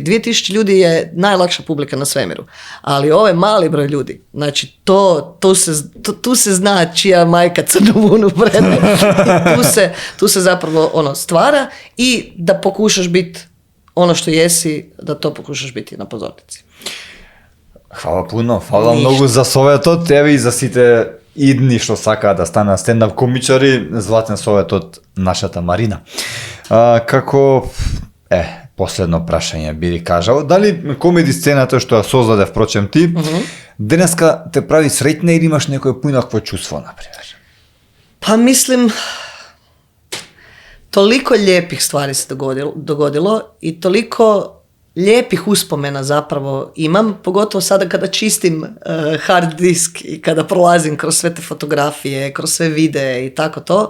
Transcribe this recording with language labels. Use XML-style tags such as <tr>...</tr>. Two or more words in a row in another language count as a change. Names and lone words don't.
<hr>2000 ljudi je najlakša publika na svemiru. Ali ovaj mali broj ljudi, znači, tu se zna čija majka crnu vunu prede. Tu se zapravo stvara i da pokušaš biti ono što jesi, da to pokušaš biti na pozornici. Hvala puno, hvala mnogo</hr> <mk>za советот, еве и за сите идни што сакаат да станат стендап комичари, златен совет од нашата Марина. Како, последно прашање би ви кажал, дали комеди сцената што ја создаде, впрочем ти, денеска те прави среќна или имаш некој поинакво чувство, например?</mk> <hr>Pa mislim, toliko lijepih stvari se dogodilo i toliko lijepih uspomena zapravo imam, pogotovo sada kada čistim hard disk i kada prolazim kroz sve te fotografije, kroz sve videe i tako to.</hr>